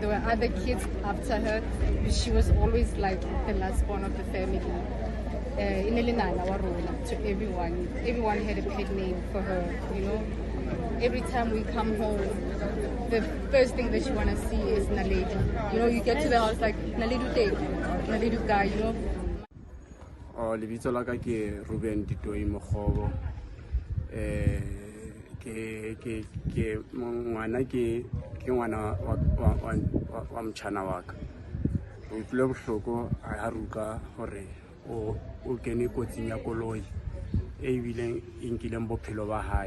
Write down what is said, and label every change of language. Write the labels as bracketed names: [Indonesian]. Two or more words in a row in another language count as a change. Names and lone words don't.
[English] There were other kids after her, but she was always like the last born of the family. To everyone. Everyone had a pet name for her, you know. Every time we come home, the first thing that you want to see is Naledi. You know, you get to the house like, Naledi Day, Naledi guy, you know. [Southern Sotho] Lebitso la ka ke Ruben Ditoi Mokgobo. Ke ngwana ke ngwana wa mtshana wa ka. O utlwe bohloko a ruka hore o kene kotsing ya koloi e bileng e nkileng bophelo ba hae.